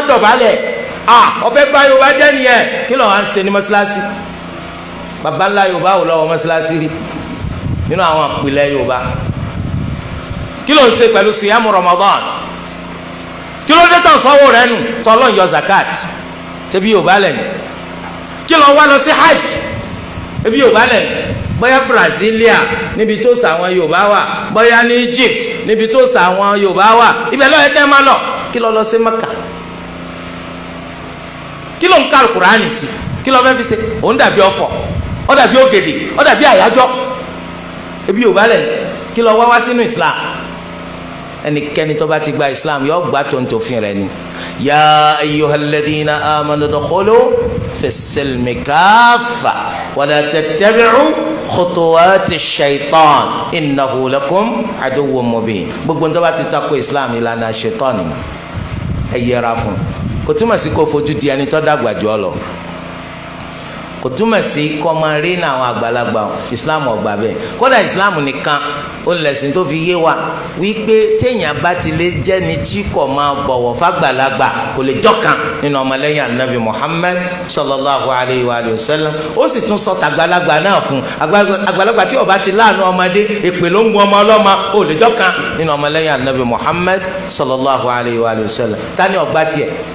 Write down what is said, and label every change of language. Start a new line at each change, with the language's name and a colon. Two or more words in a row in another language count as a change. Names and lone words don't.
Yoruba: dọ̀bálẹ̀ ọ̀fẹ́ bá Yorùbá jẹ́ nìyẹn kí ló wá ń ṣe ní mọ́ṣáláṣí baba ńlá Yorùbá wò lọ́wọ́ mọ́sálásí rí nínú àwọn àpilẹ̀ Yorùbá kí ló ń ṣe pẹ̀lú siyamu Ramadan kí ló dé tán sanwó rẹ nù tọ́lọ́ ń yọ zakat ṣebí Yorùbá lẹ́yìn kí ló wá lọ sí hajj ṣebí Yorùbá lẹ́yìn bóyá Brasilia níbi tó sàwọn Yorùbá wà bóyá ní Egypt níbi tó sàwọn Yorùbá wà ibẹ̀ lọ́yẹ̀ kẹ́ máa lọ kí ló lọ sí Mẹ́kà kí ló ń ka Kùránì sí kí ló fẹ́ fi ṣe òun dàbí ọ̀fọ̀ ó dàbí ògèdè ó dàbí àyájọ́ ṣebí Yorùbá lẹ́yìn kí ló wá sínú Islam ẹnikẹ́ni tó bá ti gba Islam yóò gbà tó ń tòfin rẹ̀ ni
Arabic: يا أيها الذين آمنوا ادخلوا في السلم كافة ولا تتبعوا خطوات الشيطان إنه لكم عدو مبين
Yoruba: gbogbo tó bá ti tako Islam ìlànà shaitan ni ẹ yẹra fún kò túmọ̀ sí kó fojú di ẹni tó dàgbà jù ọ lọ kò túmọ̀ sí kó máa rí ní àwọn àgbàlagbà Islam ọgbà bẹ́ẹ̀ kódà Islam nìkan ó lẹ̀sìn tó fi yé wa wípé téèyàn bá ti lè jẹ́ ni tí kò máa bọ̀wọ̀ fàgbàlagbà kò lè jọ́kan nínú ọmọlẹ́yìn anabi Muhammad
Arabic: صلى الله عليه وسلم
Yoruba: ó sì tún sọ tàgbàlagbà náà fún àgbàlagbà tí ó bá ti láàánú ọmọdé èpè ló ń gun ọmọ ọlọ́mọ ó lè jọ́kan nínú ọmọlẹ́yìn anabi Muhammad
Arabic: صلى الله عليه وسلم
Yoruba: tani ọgbà tiẹ̀